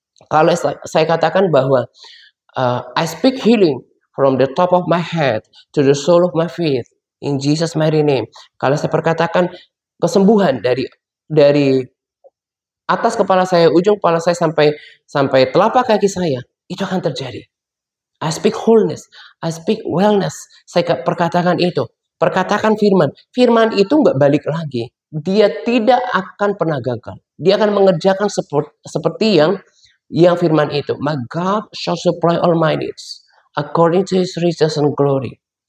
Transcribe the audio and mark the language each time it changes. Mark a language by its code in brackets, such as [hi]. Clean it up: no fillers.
[id] Kalau saya katakan bahwa [en] I speak healing from the top of my head to the sole of my feet in Jesus' mighty name. [id] Kalau saya perkatakan kesembuhan dari atas kepala saya, ujung kepala saya sampai telapak kaki saya, itu akan terjadi. [en] I speak wholeness, I speak wellness. [id] Saya perkatakan itu. Perkatakan firman. Firman itu nggak balik lagi. Dia tidak akan pernah gagal. Dia akan mengerjakan seperti yang firman itu. [en] My God shall supply all my needs according to His riches and glory.